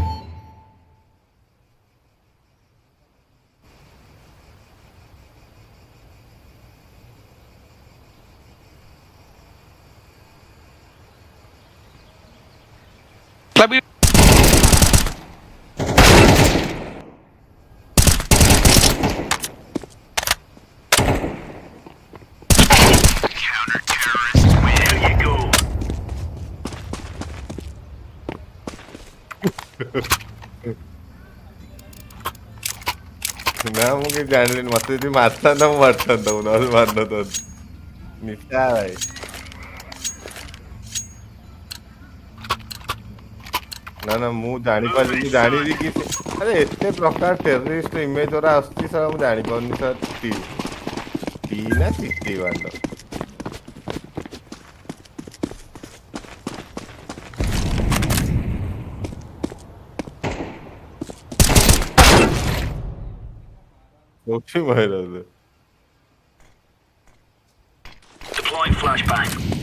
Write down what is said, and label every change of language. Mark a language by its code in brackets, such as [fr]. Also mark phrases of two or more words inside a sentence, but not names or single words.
[en] Bobby. Counter-terrorists win. There you go. [or] ନା ମୁଁ କିଛି ଜାଣିଲିନି ମତେ ଯଦି ମାରିଥାନ୍ତା ମୁଁ ମାରିଥାନ୍ତା ମୁଁ ନହେଲେ ମାରିନଥାନ୍ତି ନିଶା ଭାଇ ନା ମୁଁ ଜାଣିଲି କି ଆରେ ଏତେ ପ୍ରକାର [en] terrorist image [or] ଗୁରା ଆସୁଛି ସାର୍ ମୁଁ ଜାଣିପାରୁନି ସାର୍ ଟି ନା ସିଟି ବାଣ୍ଡ କୋଉଠି ମାରିଲେ [en] Deploying flashbang.